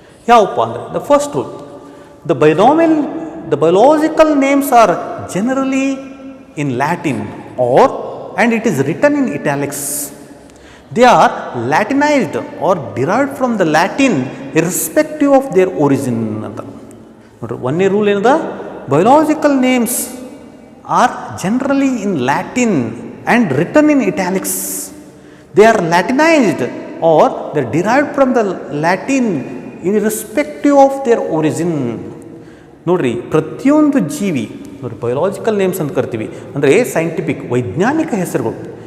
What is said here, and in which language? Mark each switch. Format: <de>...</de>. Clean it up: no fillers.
<kn>ಯಾವಪ್ಪ ಅಂದರೆ</kn> <en>The first rule, the biological names are generally in Latin and it is written in italics. They are Latinized or derived from the Latin irrespective of their origin</en> <kn>ಅಂತ ನೋಡ್ರಿ. ಒಂದನೇ rule ಏನದ,</kn> <en>Biological names are generally in Latin and written in italics. They are Latinized or they are derived from the Latin irrespective of their origin.</en> <kn>ನೋಡ್ರಿ, ಪ್ರತಿಯೊಂದು ಜೀವಿ ನೋಡಿ biological names ಅಂತ ಕರಿತೀವಿ, ಅಂದರೆ ಸೈಂಟಿಫಿಕ್ ವೈಜ್ಞಾನಿಕ ಹೆಸರುಗಳು.</kn>